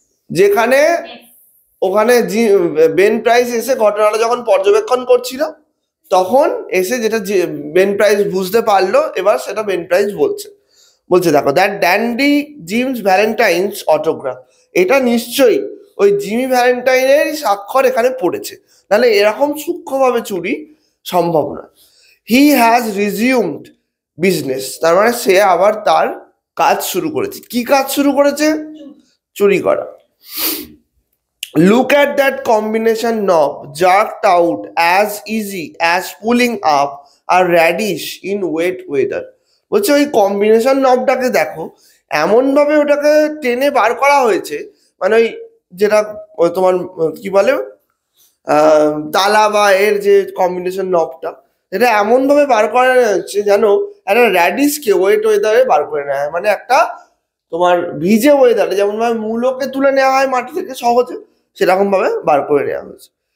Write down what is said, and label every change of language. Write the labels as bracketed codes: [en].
[bn] যেখানে ওখানে Ben price এসে ঘটনাটা যখন পর্যবেক্ষণ করছিল, তখন এসে যেটা বেন প্রাইস বুঝতে পারলো, এবার সেটা বেন প্রাইস বলছে দেখো, [en] that dandy Jim's Valentine's autograph, [bn] এটা নিশ্চয়ই ওই জিমি ভ্যালেন্টাইনের স্বাক্ষর এখানে পড়েছে, নাহলে এরকম সূক্ষ্মভাবে চুরি সম্ভব নয়। [en] he has resumed business, [bn] তার মানে সে আবার তার কাজ শুরু করেছে। কি কাজ শুরু করেছে? চুরি করা। [en] Look at that combination knob jerked out as easy as pulling up a radish in wet weather. [bn] বলছে ওই কম্বিনেশন নবটাকে দেখো, এমন ভাবে ওটাকে টেনে বার করা হয়েছে, মানে ওই যেটা তোমার কি বলে তালা বা এর যে কম্বিনেশন নবটা, এটা এমন ভাবে বার করা হচ্ছে যেন একটা র্যাডিশকে ওয়েট ওয়েদারে বার করে নেওয়া হয়, মানে একটা তোমার ভিজে ওয়েদারে যেমন ভাবে মূলোকে তুলে নেওয়া হয় মাটি থেকে সহজে, সেরকম ভাবে বার করে নেওয়া হয়েছে।